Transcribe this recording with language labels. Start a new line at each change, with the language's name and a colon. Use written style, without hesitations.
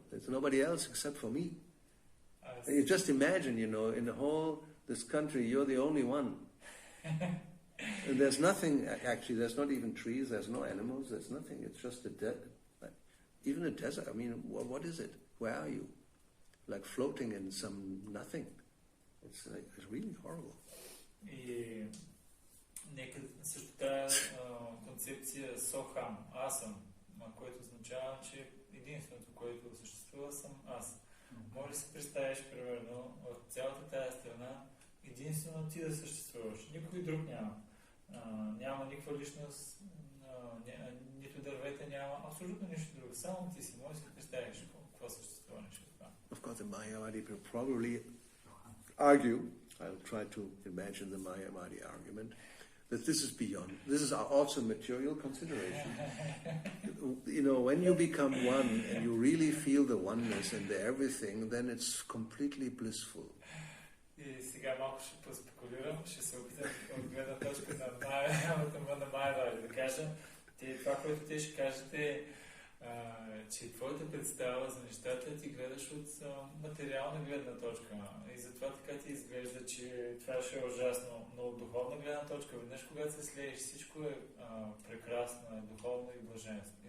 English: There's nobody else except for me. And you just imagine, you know, in the whole this country, you're the only one. And there's nothing, actually, there's not even trees, there's no animals, there's nothing. It's just even a desert. I mean, what is it? Where are you? Like floating in some nothing. It's really horrible.
Bulgarian: И нека също тази концепция Сохам, аз съм, което означава, че единственото, което съществува, съм аз. Може да си представиш, примерно, в цялата тази страна, единствено ти да съществуваш. Никой друг няма. Няма никаква личност, нито дървета няма, абсолютно нищо друго. Само ти си. Може да си представиш какво съществува нещо това.
English: Of course, the Mayavadi will probably argue, I'll try to imagine the Mayavadi argument, that this is beyond. This is also material consideration. You know, when you become one and you really feel the oneness and the everything, then it's completely blissful.
Bulgarian: И сега малко ще поспекулирам, ще се опитам от гледна точка на Майя да кажа. Това, което те ще кажете, че твоята представа за нещата ти гледаш от материална гледна точка. И затова така ти изглежда, че това ще е ужасно. Но от духовна гледна точка, веднъж когато се слееш, всичко е прекрасно, е духовно и блаженно.